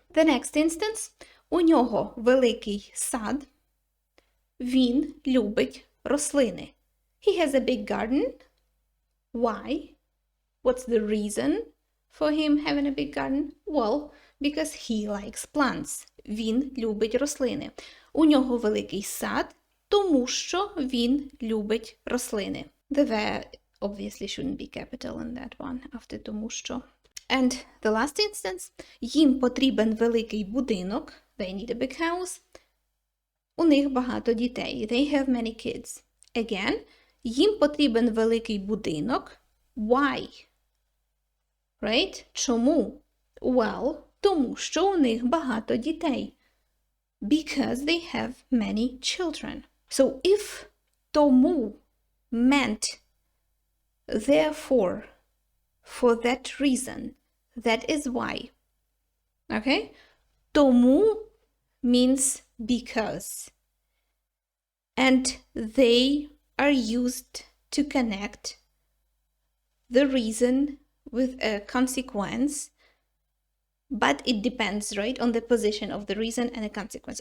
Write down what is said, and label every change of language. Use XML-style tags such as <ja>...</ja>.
<en>The next instance.</en> <uk>У нього великий сад. Він любить рослини.</uk> <en>He has a big garden. Why? What's the reason for him having a big garden? Well, because he likes plants.</en> <uk>Він любить рослини. У нього великий сад, тому що він любить рослини.</uk> <en>The verb obviously shouldn't be capital in that one after тому що. And the last instance.</en> <uk>Їм потрібен великий будинок.</uk> <en>They need a big house.</en> <uk>У них багато дітей.</uk> <en>They have many kids. Again,</en> <uk>їм потрібен великий будинок.</uk> <en>Why? Right?</en> <uk>Чому?</uk> <en>Well,</en> <uk>тому що у них багато дітей.</uk> <en>Because they have many children. So if тому meant therefore, for that reason, that is why. Okay? Тому means because. And they are used to connect the reason with a consequence, but it depends, right, on the position of the reason and a consequence.</en>